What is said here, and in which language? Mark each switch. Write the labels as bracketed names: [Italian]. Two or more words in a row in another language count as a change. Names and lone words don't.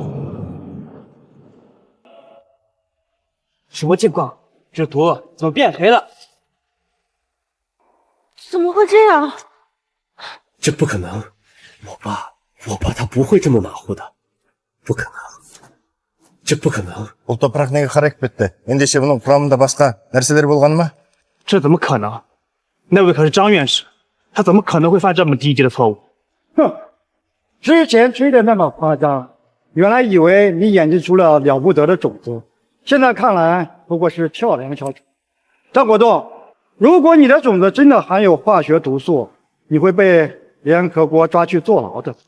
[Chinese] 什么情况？这图怎么变黑了？怎么会这样？这不可能，我爸他不会这么马虎的，不可能。这不可能。 [Kazakh] бұл топырақ неге қарайып кетті? ендеше бұның құрамында басқа нәрселер болғаны ма? [Chinese] 这怎么可能？那位可是张院士，他怎么可能会犯这么低级的错误？哼，之前吹得那么夸张，原来以为你研制出了了不得的种子，现在看来不过是跳梁小丑。张国栋，如果你的种子真的含有化学毒素，你会被联合国抓去坐牢的。